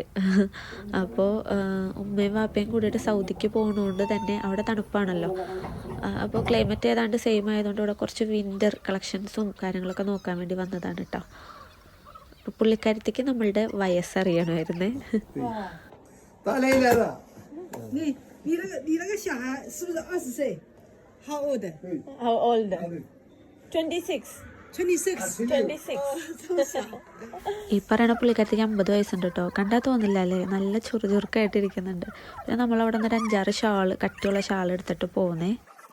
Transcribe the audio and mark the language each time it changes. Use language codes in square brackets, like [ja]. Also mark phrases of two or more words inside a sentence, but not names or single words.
[ml] അപ്പോൾ ഉമ്മയും വാപ്പയും കൂടിയിട്ട് സൗദിക്ക് പോകുന്നതുകൊണ്ട് തന്നെ അവിടെ തണുപ്പാണല്ലോ. അപ്പോൾ ക്ലൈമറ്റ് ഏതാണ്ട് സെയിം ആയതുകൊണ്ട് ഇവിടെ കുറച്ച് [en] winter collections [ml] കാര്യങ്ങളൊക്കെ നോക്കാൻ വേണ്ടി വന്നതാണ് കേട്ടോ. പുള്ളിക്കാരത്തേക്ക് നമ്മളുടെ വയസ്സറിയണമായിരുന്നേ. [zh] 你那个小孩是不是20岁 ？ [en] How old? How old? 26. 26. [ml] ഈ പറയണ പുള്ളിക്കാരത്തേക്ക് 50 വയസ്സുണ്ട് കേട്ടോ. കണ്ടാൽ തോന്നില്ല അല്ലേ, നല്ല ചുറുചുറുക്കായിട്ടിരിക്കുന്നുണ്ട്. പിന്നെ നമ്മളവിടെ നിന്ന് ഒരു 5-6 ഷാൾ, കട്ടിയുള്ള ഷാൾ എടുത്തിട്ട് പോകുന്നേ.